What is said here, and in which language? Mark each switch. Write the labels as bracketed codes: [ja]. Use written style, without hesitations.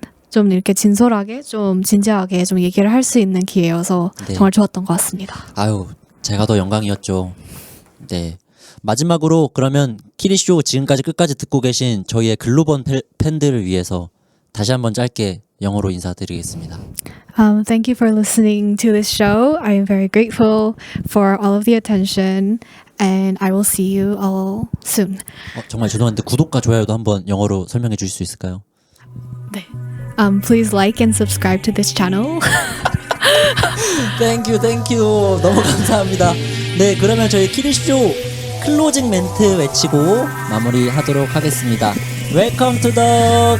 [ko] 좀 이렇게 진솔하게 좀 진지하게 좀 얘기를 할 수 있는 기회여서 네. 정말 좋았던 것 같습니다. 제가 더 영광이었죠. 네. 마지막으로 그러면 키리쇼 지금까지 끝까지 듣고 계신 저희의 글로벌 팬들을 위해서 다시 한번 짧게 영어로 인사드리겠습니다. [en] Thank you for listening to this show. I am very grateful for all of the attention and I will see you all soon. [ko] 정말 죄송한데 구독과 좋아요도 한번 영어로 설명해 주실 수 있을까요? 네. [en] Please like and subscribe to this channel. Thank you. [ko] 너무 감사합니다. 네, 그러면 저희 키리쇼 클로징 멘트 외치고 마무리하도록 하겠습니다. [en] Welcome to the